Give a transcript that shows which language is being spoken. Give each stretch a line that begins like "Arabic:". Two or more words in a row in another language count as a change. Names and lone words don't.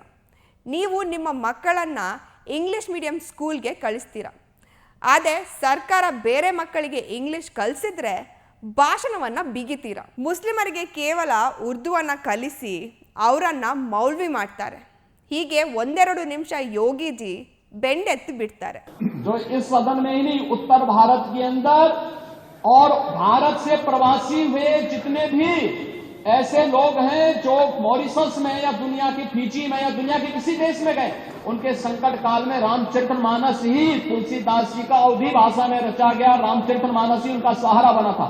Kannada: ನೀವು ನಿಮ್ಮ ಮಕ್ಕಳನ್ನು
English: English medium
Kannada: ಸ್ಕೂಲ್ಗೆ ಕಳಿಸ್ತೀರಾ. ಆದರೆ ಸರ್ಕಾರ ಬೇರೆ ಮಕ್ಕಳಿಗೆ ಇಂಗ್ಲಿಷ್ ಕಲಿಸಿದ್ರೆ ಭಾಷಣವನ್ನು ಬಿಗಿತೀರಾ. ಮುಸ್ಲಿಮರಿಗೆ ಕೇವಲ ಉರ್ದುವನ್ನು ಕಲಿಸಿ ಅವರನ್ನು ಮೌಲ್ವಿ ಮಾಡ್ತಾರೆ. ಹೀಗೆ ಒಂದೆರಡು ನಿಮಿಷ ಯೋಗಿಜಿ ಬೆಂಡೆತ್ತಿ ಬಿಡ್ತಾರೆ.
Hindi: जो इस सदन में ही नहीं, उत्तर भारत के अंदर और भारत से प्रवासी हुए जितने भी ऐसे लोग हैं जो मॉरिशस में या दुनिया की फिजी में या दुनिया के किसी देश में गए, उनके संकट काल में रामचरितमानस ही तुलसीदास जी का अवधी भाषा में रचा गया रामचरितमानस ही उनका सहारा बना था.